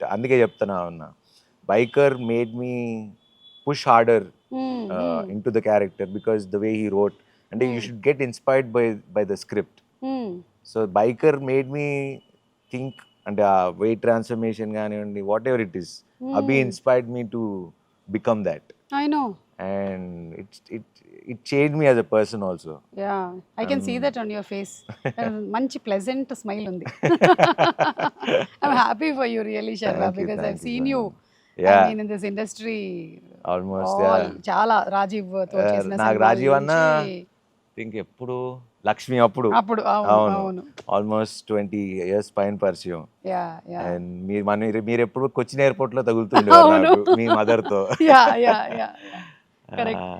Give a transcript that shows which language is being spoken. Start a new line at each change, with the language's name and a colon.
Telugu: అందుకే చెప్తున్నా ఉన్నా,
English: Biker made me push harder into the character because the way he wrote. అంటే you should get inspired by the script. So biker made me think, అంటే ఆ weight transformation కానివ్వండి, whatever it is, అభి inspired me to become that. I know. And it changed me as a person also. Yeah, I can see that on your face.
Telugu: Manchi pleasant smile undi.
English: I'm happy for you really, Sharma, because I've seen you. Yeah. I mean, in this industry Almost, all, yeah.
Telugu: చాలా రాజీవ్ తో చేసిన నాకు రాజీవ్ అన్న think ఎప్పుడు లక్ష్మి అప్పుడు అప్పుడు అవును almost
English: 20 years
Telugu: పైన పరిచయం. యా యా అండ్ మీరు ఎప్పుడు కొచ్చిన్ ఎయిర్పోర్ట్ లో తగులుతుండేవారు నాకు మీ మదర్ తో.
English: Yeah yeah yeah correct.